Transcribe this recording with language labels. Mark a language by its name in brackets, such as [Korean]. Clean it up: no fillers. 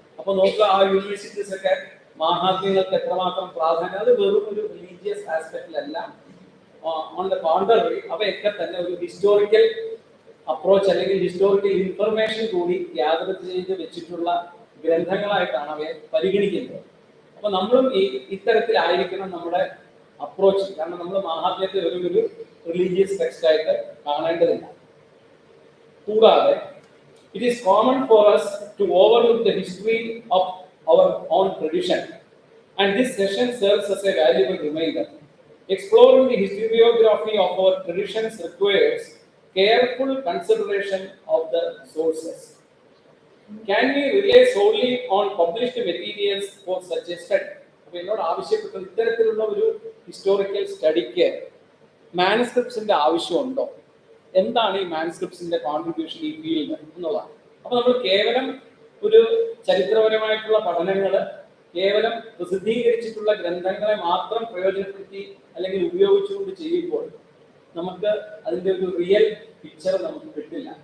[Malayalam] അപ്പൊ നോക്കുക, ആ യൂണിവേഴ്സിറ്റീസ് ഒക്കെ മാഹാത്മ്യങ്ങൾക്ക് എത്രമാത്രം പ്രാധാന്യം, അത് വെറും ഒരു റിലീജിയസ് ആസ്പെക്റ്റിലല്ല, [English] on the contrary [Malayalam] അവയൊക്കെ തന്നെ ഒരു ഹിസ്റ്റോറിക്കൽ അപ്രോച്ച് അല്ലെങ്കിൽ ഹിസ്റ്റോറിക്കൽ ഇൻഫർമേഷൻ കൂടി ഗ്യാദർ ചെയ്ത് വെച്ചിട്ടുള്ള ഗ്രന്ഥങ്ങളായിട്ടാണ് അവയെ പരിഗണിക്കുന്നത്. അപ്പൊ നമ്മളും ഇത്തരത്തിലായിരിക്കണം നമ്മുടെ അപ്രോച്ച്. കാരണം നമ്മൾ മഹാത്മ്യത്തെ ഒരു റിലീജിയസ് ടെക്സ്റ്റ് ആയിട്ട് കാണേണ്ടതില്ല. കൂടാതെ [English] It is common for us to overlook the history of our own tradition, and this session serves as a valuable reminder. Exploring the historiography of our traditions requires careful consideration of the sources. Can we rely solely on published materials for such a study? [Malayalam] അപ്പോൾ എന്നോട് ആവശ്യപ്പെട്ട ഇത്തരത്തിലുള്ള ഒരു historical സ്റ്റഡിക്ക് മാനുസ്ക്രിപ്റ്റ്സിന്റെ ആവശ്യമുണ്ടോ, എന്താണ് ഈ മാനുസ്ക്രിപ്റ്റ്സിന്റെ contribution ഈ field എന്നുള്ളതാണ്. അപ്പൊ നമ്മൾ കേവലം ഒരു ചരിത്രപരമായിട്ടുള്ള പഠനങ്ങൾ, കേവലം പ്രസിദ്ധീകരിച്ചിട്ടുള്ള ഗ്രന്ഥങ്ങളെ മാത്രം പ്രയോജനപ്പെടുത്തി അല്ലെങ്കിൽ ഉപയോഗിച്ചുകൊണ്ട് ചെയ്യുമ്പോൾ നമുക്ക് അതിന്റെ ഒരു റിയൽ പിക്ചർ നമുക്ക് കിട്ടില്ല.